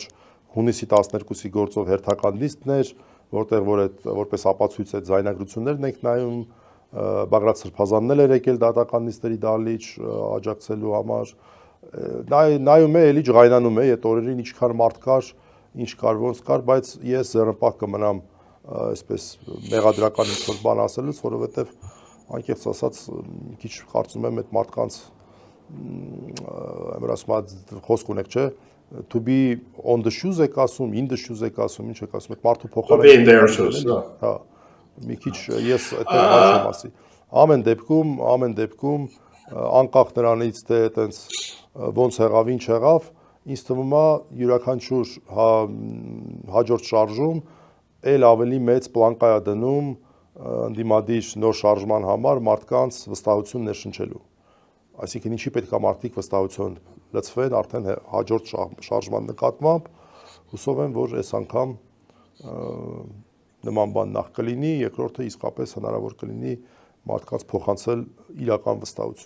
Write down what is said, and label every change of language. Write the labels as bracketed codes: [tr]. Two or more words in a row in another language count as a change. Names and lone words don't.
[hy] հունիսի 12-ի գործով հերթական լիստներ, որպես ապացույց այդ ձայնագրություններն ենք նայում, Բագրատ Սրբազանն էլ էր եկել դատական նիստերի դահլիճ աջակցելու համար, նայում է, էլի ջղայնանում է, այդ օրերին ինչքան մարդ կար, ինչ կար, ոնց կար, բայց ես ձեռնպահ կմնամ այսպես մեղադրական ինչ-որ բան ասելուց, որովհետև անկեղծ ասած մի քիչ կարծում եմ այդ մարդկանց խոսք ունեք, չէ, [en] to be on the shoes [hy] եք ասում, [en] in the shoes [hy] եք ասում, ինչ եք ասում, այդ մարդու փոխարեն, հա, մի քիչ ես այդտեղ բան չեմ ասի։ Ամեն դեպքում անկախ նրանից թե այտենց ոնց եղավ, ինչ եղավ, ինձ թվում է յուրաքանչյուր հաջորդ շարժում էլ ավելի մեծ պլանկա է դնում ընդդիմադիր նոր շարժման համար մարդկանց վստահություն ներշնչելու։ Այսինքն ինչի պետք է մարդիկ վստահություն լցվեն արդեն հաջորդ շարժման նկատմամբ, հուսով եմ, որ այս անգամ նման բան նախ կլինի, երկրորդը իսկապես հնարավոր կլինի մարդկանց փոխանցել իրական վստահություն։